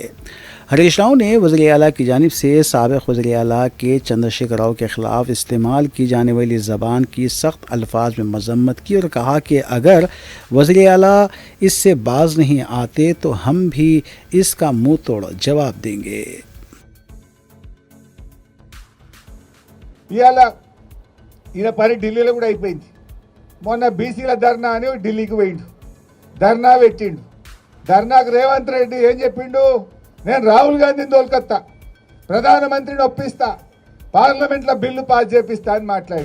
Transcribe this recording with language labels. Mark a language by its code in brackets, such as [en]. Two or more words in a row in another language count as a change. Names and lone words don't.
[ur] ہریش راؤ نے وزیر اعلیٰ کی جانب سے سابق وزیر اعلیٰ کے چندر شیکھر راؤ کے خلاف استعمال کی جانے والی زبان کی سخت الفاظ میں مذمت کی اور کہا کہ اگر وزیر اعلیٰ اس سے باز نہیں آتے تو ہم بھی اس کا منہ توڑ جواب دیں گے۔ [te] ఈయన పని ఢిల్లీలో కూడా అయిపోయింది. మొన్న బీసీల ధర్నా అని ఢిల్లీకి పోయిండు, ధర్నా పెట్టిండు. ధర్నాకు రేవంత్ రెడ్డి ఏం చెప్పిండు? నేను రాహుల్ గాంధీని తోలుకొత్తా, ప్రధానమంత్రిని ఒప్పిస్తా, పార్లమెంట్లో బిల్లు పాస్ చేపిస్తా అని మాట్లాడిండు.